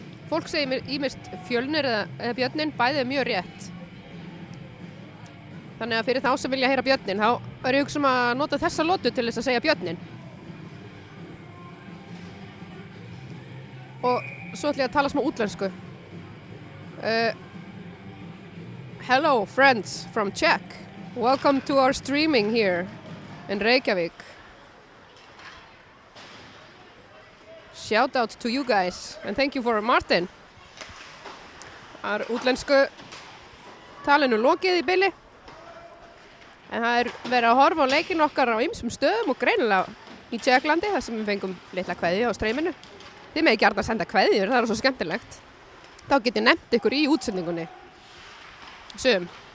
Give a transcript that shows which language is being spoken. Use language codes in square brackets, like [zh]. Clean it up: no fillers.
[is] Fólk segir mér ýmist Fjölnir eða Björnin, bæði mjög rétt. Þannig að fyrir þá sem vilja heyra Björnin, þá ég hugsa að nota þessa lotu til þess að segja Björnin. Og svo ætla ég að tala smá útlensku. [en] Hello friends from Czech. Welcome to our streaming here in Reykjavík. Shout out to you guys and thank you for Martin. [is] Það útlensku talinu lokið í bili. En það verið að horfa á leikinn okkar á ýmsum stöðum og greinilega í Tékklandi þar sem við fengum litla kveðju á streyminu. Þið megið gjarnan senda kveðjur, það svo skemmtilegt. Þá get ég nefnt ykkur í útsendingunni. Sum.